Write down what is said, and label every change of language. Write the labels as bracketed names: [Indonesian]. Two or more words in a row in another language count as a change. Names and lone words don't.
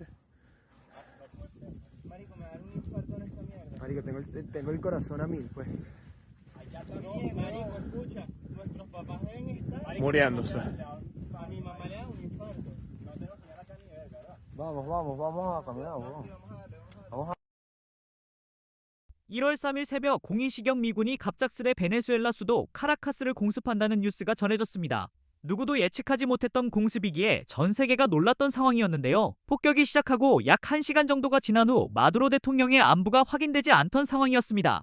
[Spanish] Marico, me da un infarto en esta mierda. Marico, tengo el corazón a 1000, pues. Allá también, marico, escucha. Nuestros papás deben estar Muriéndose. A mi mamá le da un infarto. No tengo señal acá ni ver, ¿verdad? Vamos a caminar, weón. Vamos a [Korean] 1월 3일 새벽 02시경 미군이 갑작스레 베네수엘라 수도 카라카스를 공습한다는 뉴스가 전해졌습니다. 누구도 예측하지 못했던 공습이기에 전 세계가 놀랐던 상황이었는데요. 폭격이 시작하고 약 1시간 정도가 지난 후 마두로 대통령의 안부가 확인되지 않던 상황이었습니다.